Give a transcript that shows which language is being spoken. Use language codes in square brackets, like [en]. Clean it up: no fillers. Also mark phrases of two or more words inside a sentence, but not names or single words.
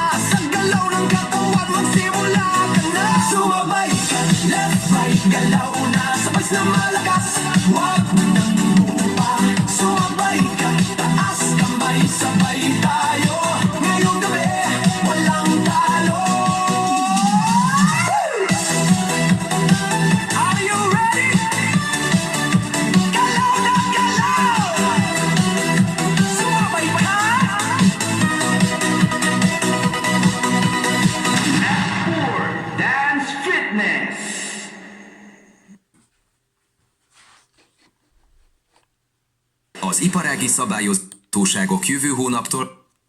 [tl] Sa galaw ng katawan, magsimula ka na. Sumabay ka, [en] left, right, [tl] galaw na. Sabay na malakas, huwag nang lupa. Sumabay ka, taas kamay, sabay tayo. Ngayong gabi, walang talo. [en] Are you ready? [tl] Galaw na galaw! Sumabay pa na! [en] Dance Fitness! [hu] Az iparági szabályozóságok jövő hónaptól